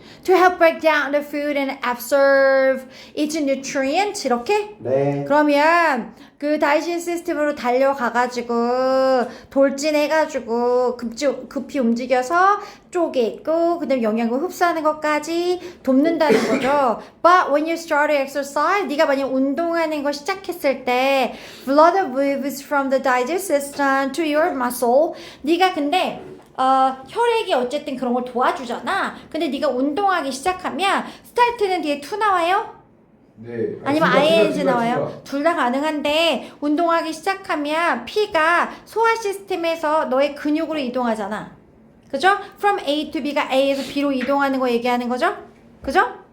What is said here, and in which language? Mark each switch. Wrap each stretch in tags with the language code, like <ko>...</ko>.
<en>To help break down the food and absorb its nutrients</en> <ko>이렇게? 네. 그러면 그 다이제스트 시스템으로 달려가가지고 돌진해가지고 급히 움직여서 쪼개고 그 다음에 영양분 흡수하는 것까지 돕는다는 거죠.</ko> <en>But when you start to exercise</en> <ko>네가 만약 운동하는 거 시작했을 때</ko> <en>blood moves from the digestive system to your muscle</en> <ko>네가 근데 혈액이 어쨌든 그런 걸 도와주잖아. 근데 네가 운동하기 시작하면 스타트는 뒤에 to 나와요? 네. 아니면 ing 나와요? 둘 다 가능한데 운동하기 시작하면 피가 소화 시스템에서 너의 근육으로 이동하잖아. 그죠?</ko> <en>From A to B</en> <ko>가 A에서 B로 이동하는 거 얘기하는 거죠? 그죠?</ko>